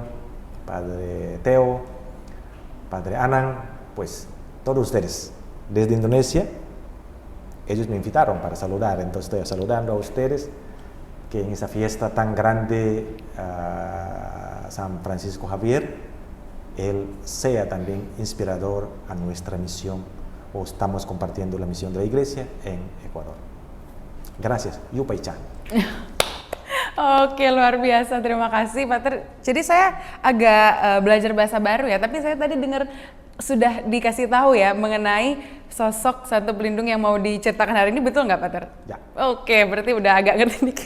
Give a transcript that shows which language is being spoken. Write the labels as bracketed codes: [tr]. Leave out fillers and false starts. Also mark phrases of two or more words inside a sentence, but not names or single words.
[es] Padre Teo, Padre Anang, pues todos ustedes desde Indonesia, ellos me invitaron para saludar, entonces estoy saludando a ustedes que en esa fiesta tan grande San Francisco Javier, él sea también inspirador a nuestra misión, o estamos compartiendo la misión de la iglesia en Ecuador. Gracias, [qu] Yupaicha. [id] Oke, luar biasa. Terima kasih, Pater. Jadi saya agak belajar bahasa baru ya, tapi saya tadi dengar sudah dikasih tahu ya mengenai sosok Santo Pelindung yang mau diceritakan hari ini, betul nggak, Pater? Ya. Oke, berarti udah agak ngerti dikit.